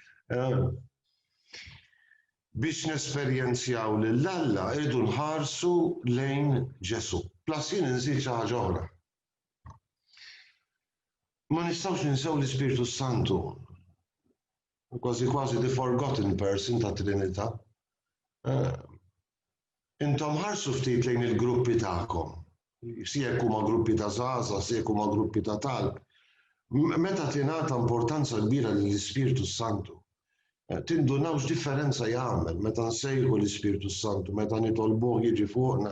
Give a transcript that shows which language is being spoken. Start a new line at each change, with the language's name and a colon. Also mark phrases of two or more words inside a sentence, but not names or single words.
Maltese: Biex nesperjenzjaw lil Alla irdu nħarsu lejn Ġesu. Plus jien inżid xi ħaġa oħra. Ma nistgħux ninsew l-Ispiritu Santu. Kważi
English: the forgotten person
Maltese: ta' Trinità. Intom ħarsu ftit lejn il-gruppi tagħkom. Si jekk huma gruppi ta' żgħażagħ, si jekk huma gruppi ta' talb. Meta tingħata importanza kbira lill-Ispiritu Santu, tindunaw x'differenza jagħmel meta nsejħu l-Ispiritu Santu, meta nitolbuh jiġi fuqna.